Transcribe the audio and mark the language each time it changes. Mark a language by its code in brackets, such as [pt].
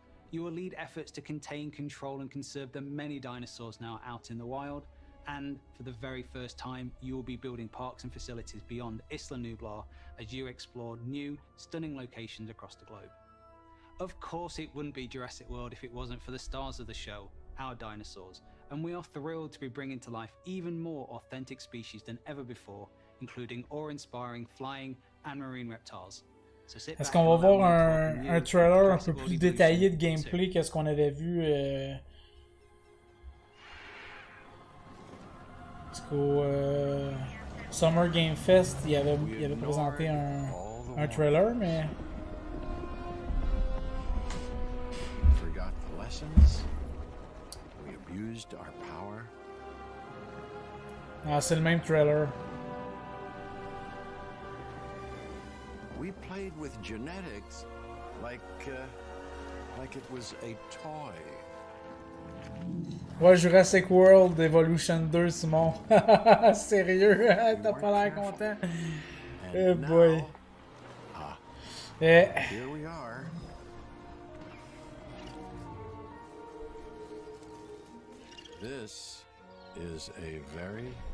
[en] You will lead efforts to contain, control, and conserve the many dinosaurs now out in the wild, and for the very first time, you will be building parks and facilities beyond Isla Nublar as you explore new, stunning locations across the globe. Of course, it wouldn't be Jurassic World if it wasn't for the stars of the show, our dinosaurs, and we are thrilled to be bringing to life even more authentic species than ever before, including awe-inspiring flying and marine reptiles. So [fr] est-ce qu'on va voir un trailer un peu plus détaillé de gameplay que ce qu'on avait vu parce qu'au Summer Game Fest, il avait présenté un trailer, mais... [en] Forgot the lessons. We abused our power. [fr] Ah, c'est le même trailer. [en] We played with genetics like it was a toy. [fr] Ouais, Jurassic World Evolution 2, Simon. Sérieux, t'as pas l'air content. [en] Oh boy. Here we are. This is a very...